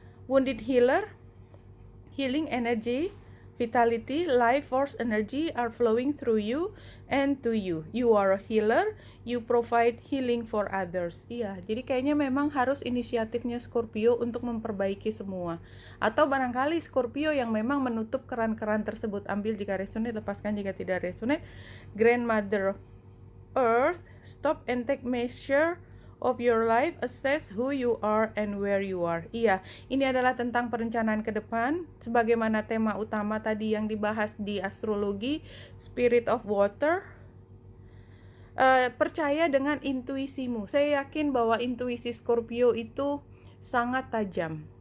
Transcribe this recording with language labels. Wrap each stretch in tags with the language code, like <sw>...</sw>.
<en>Wounded healer, healing energy, vitality, life force energy are flowing through you and to you. You are a healer, you provide healing for others.</en> <id>Iya, jadi kayaknya memang harus inisiatifnya Scorpio untuk memperbaiki semua. Atau barangkali Scorpio yang memang menutup keran-keran tersebut. Ambil jika resonate, lepaskan jika tidak resonate.</id> <en>Grandmother Earth, stop and take measure of your life, assess who you are and where you are.</en> <id>Iya, ini adalah tentang perencanaan ke depan, sebagaimana tema utama tadi yang dibahas di astrologi, Spirit of Water. Percaya dengan intuisimu. Saya yakin bahwa intuisi Scorpio itu sangat tajam.</id>